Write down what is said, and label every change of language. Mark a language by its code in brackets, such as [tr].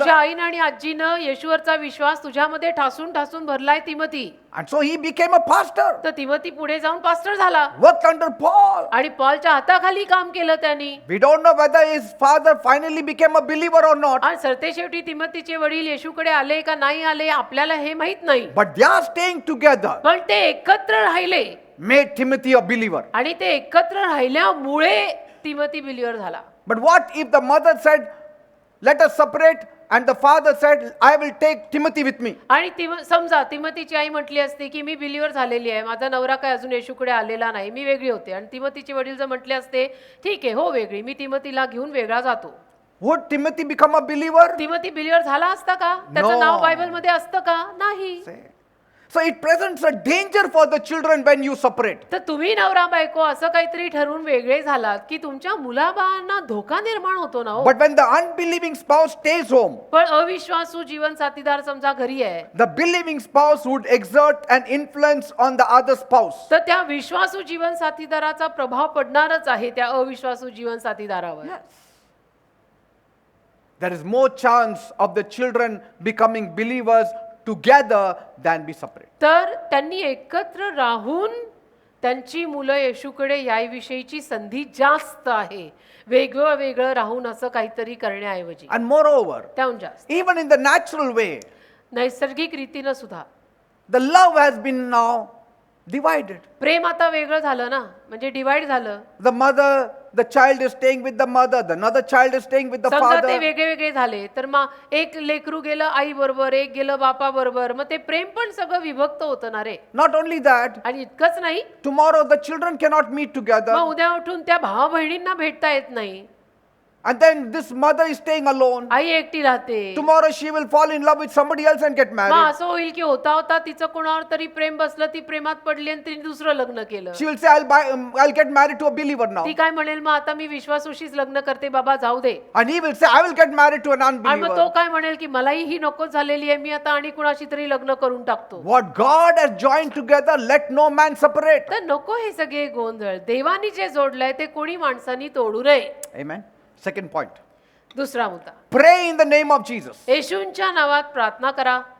[mr] तुझ्या आईने आणि आजीनं येशूवरचा विश्वास तुझ्यामध्ये ठासून ठासून भरलाय Timothy. [en] And so he became a pastor, [mr] तर तिमोथी पुढे जाऊन पास्टर झाला [en] worked under Paul. [mr] आणि पॉलच्या हाताखाली काम केलं त्यांनी. [en] We don't know whether his father finally became a believer or not, [mr] आणि सरतेशेवटी तिमोथीचे वडील येशूकडे आले का नाही आले आपल्याला हे माहित नाही, [en] but they are staying together [mr] पण ते एकत्र राहिले [en] made Timothy a believer. [mr] आणि ते एकत्र राहिल्यामुळे तिमोथी बिलीवर झाला. [en] But what if the mother said, let us separate, and the father said, I will take Timothy with me. [mr] आणि समजा तिमतीची आई म्हटली असते की मी बिलीवर झालेली आहे, माझा नवरा काय अजून येशूकडे आलेला नाही, मी वेगळी होते. आणि तिमतीचे वडील जर म्हटले असते ठीक आहे, हो वेगळी, मी तिमतीला घेऊन वेगळा जातो. [en] Would Timothy become a believer? [mr] तिमती believer झाला असता का? त्याचं नाव बायबलमध्ये असतं का? नाही. [en] So it presents a danger for the children when you separate. [mr] तर तुम्ही नवरा बायको असं काहीतरी ठरवून वेगळे झालात की तुमच्या मुलाबाळांना धोका निर्माण होतो ना हो. [en] But when the unbelieving spouse stays home, [mr] पण अविश्वासू जीवन साथीदार समजा घरी आहे, [en] the believing spouse would exert an influence on the other spouse. [mr] तर त्या विश्वासू जीवन साथीदाराचा प्रभाव पडणारच आहे त्या अविश्वासू जीवन साथीदारावर. [en] There is more chance of the children becoming believers together than be separate. [mr] तर त्यांनी एकत्र राहून त्यांची मुलं येशूकडे याविषयीची संधी जास्त आहे, वेगळं वेगळं राहून असं काहीतरी करण्याऐवजी. [en] And moreover, [mr] त्याहून जास्त [en] even in the natural way, [mr] नैसर्गिक रीतीनं सुद्धा [en] the love has been now divided. [mr] प्रेम आता वेगळं झालं ना, म्हणजे डिवाइड झालं. [en] The mother, the child is staying with the mother, the another child is staying with the [mr] समजा ते [en] father. [mr] वेगळे वेगळे झाले तर मग एक लेकरू गेलं आई बरोबर, एक गेलं बापा बरोबर, मग ते प्रेम पण सगळं विभक्त होतं ना रे. [en] Not only that, [mr] आणि इतकंच नाही, [en] tomorrow the children cannot meet together. [mr] मग उद्या उठून त्या भावा बहिणींना भेटता येत नाही. [en] And then this mother is staying alone. [mr] आई एकटी राहते. [en] Tomorrow she will fall in love with somebody else and get [mr] मग [en] married. [mr] असं होईल की होता होता तिचं कोणावर तरी प्रेम बसलं, ती प्रेमात पडली आणि तिने दुसरं लग्न केलं. [en] She will say, I'll get married to a believer now. [mr] ती काय म्हणेल, मग आता मी विश्वासूशीच लग्न करते बाबा, जाऊ दे. [en] And he will say, I will get married to an [mr] आणि मग तो [en] unbeliever. [mr] काय म्हणेल की मलाही ही नको झालेली आहे, मी आता आणि कुणाशी तरी लग्न करून टाकतो. [en] What God has joined together, let no man separate. [mr] तर नको हे सगळे गोंधळ. देवानी जे जोडलंय ते कोणी माणसांनी तोडू नये. [en] Amen. Second point. [mr] दुसरा मुद्दा, [en] Pray in the name of Jesus. [mr] येशूंच्या नावात प्रार्थना करा.